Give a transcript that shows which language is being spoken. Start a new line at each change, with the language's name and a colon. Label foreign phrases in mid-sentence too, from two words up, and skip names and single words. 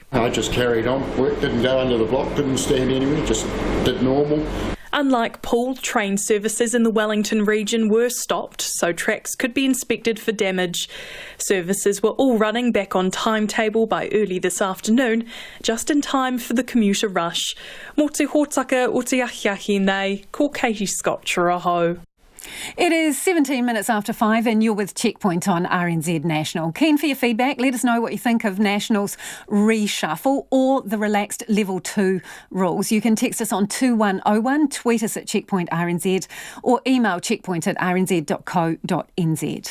English: I just carried on, didn't go under the block, didn't stand anywhere, just did normal. Unlike Paul, train services in the Wellington region were stopped so tracks could be inspected for damage. Services were all running back on timetable by early this afternoon, just in time for the commuter rush.
Māori: Mō te hōtaka o te ahiahi nei, ko Katie Scotcher aho.
English: It is 17 minutes after 5 and you're with Checkpoint on RNZ National. Keen for your feedback. Let us know what you think of National's reshuffle or the relaxed Level 2 rules. You can text us on 2101, tweet us at Checkpoint RNZ or email checkpoint@rnz.co.nz.